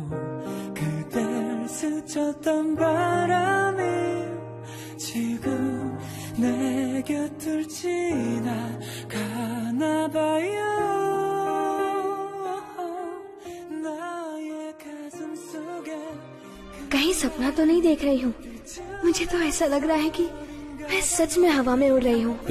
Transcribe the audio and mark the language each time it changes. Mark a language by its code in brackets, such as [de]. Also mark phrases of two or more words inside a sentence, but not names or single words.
[ko] 그댈 스쳤던 바람이 지금 내 곁을 지나가나 봐요. 나의 가슴 속에 [hi] कहीं सपना तो नहीं देख रही हूँ? मुझे तो ऐसा लग रहा है कि मैं सच में हवा में उड़ रही हूँ।